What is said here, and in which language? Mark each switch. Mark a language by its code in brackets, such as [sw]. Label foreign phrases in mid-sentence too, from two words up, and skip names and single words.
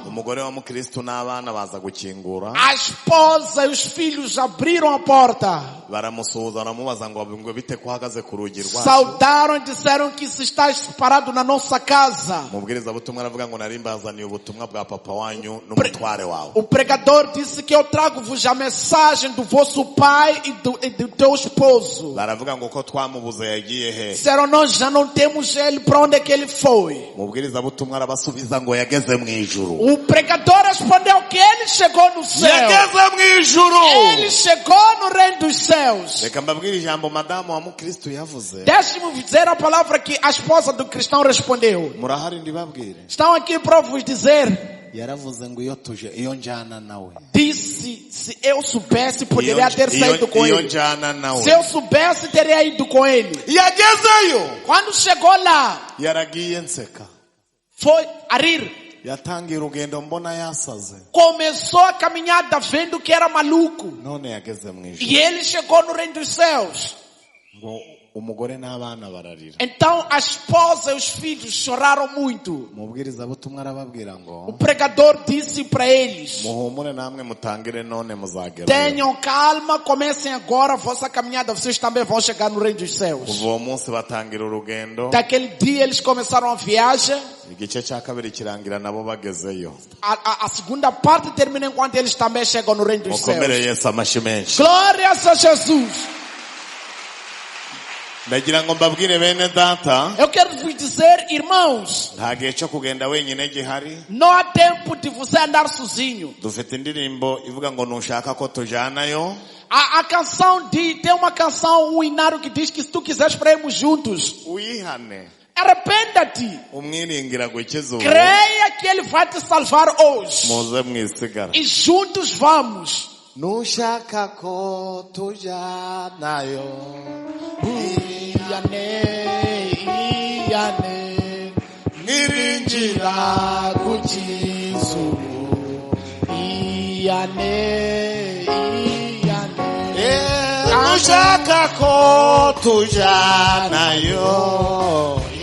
[rw] Umugore wa mukristo n'abana baza gukingura, [pt] A esposa e os filhos abriram a porta. [rw] baramusuhuza baramubaza ngo bite ko uhagaze ku rugi rwacu. [pt] Saudaram e disseram que se estás parado na nossa casa. [rw] Mubwirizabutumwa aravuga ngo nari mbazaniye ubutumwa bwa papa wanyu n'umutware wawe. [pt] O pregador disse que eu trago-vos a mensagem do vosso pai e do teu esposo. [rw] Baravuga ngo ko twamubuze yagiye he. [pt] Disseram, nós já não temos ele, para onde é que ele foi? [rw] Mubwirizabutumwa arabasubiza ngo yageze mu ijuru. [pt] O pregador respondeu que ele chegou no céu. [rw] Yageze mu ijuru. [pt] Ele chegou no reino dos céus. [rw] Reka mbabwire ijambo madamu wa mukristo yavuze. [pt] Deixe-me dizer a palavra que a esposa do cristão respondeu. [rw] Murahari ndibabwire. [pt] Estão aqui para vos dizer. [rw] Yaravuze ngo iyo njyana nawe. [pt] Disse, se eu soubesse, poderia ter saído com [rw] iyo [pt] ele. [rw] njyana nawe. [pt] Se eu soubesse, teria ido com ele. [rw] Yagezeyo. [pt] Quando chegou lá, [rw] Yaragiye nseka. [pt] foi a rir. [rw] Yatangiye urugendo mbona yasaze. [pt] Começou a caminhada vendo que era maluco. [rw] None yageze mu ijuru. [pt] E ele chegou no reino dos céus. [rw] Ngo umugore n'abana bararira. [pt] Então a esposa e os filhos choraram muito. [rw] Umubwirizabutumwa arababwira [pt] O [rw] ngo [pt] pregador disse para eles: [rw] muhumure namwe mutangire none muzagera. [pt] tenham calma, comecem agora a vossa caminhada, vocês também vão chegar no reino dos céus. [rw] Kuva uwo munsi batangira urugendo. [pt] Daquele dia eles começaram a viagem. [rw] Igice cya kabiri kirangira nabo bagezeyo. [pt] A segunda parte termina enquanto eles também chegam no reino dos [rw] Mukomere [pt] céus. [rw] Yesu amashi menshi. [pt] Glórias a Jesus. [rw] Ndagira ngo mbabwire bene data, [pt] Eu quero vos dizer, irmãos, [rw] nta gihe cyo kugenda wenyine gihari. [pt] não há tempo de você andar sozinho. [rw] Dufite indirimbo ivuga ngo nushaka ko tujanayo. [pt] A canção tem uma canção, um hinário que diz que se tu quiseres para irmos juntos, [rw] Uyihane. [pt] arrependa-te. [rw] Umwiringira gukiza ubu. [pt] Creia que Ele vai te salvar hoje. [rw] Muze mwisigara. [pt] E juntos vamos. [rw] Nushaka ko tujanayo. Mwiringira nushaka ko tujanayo.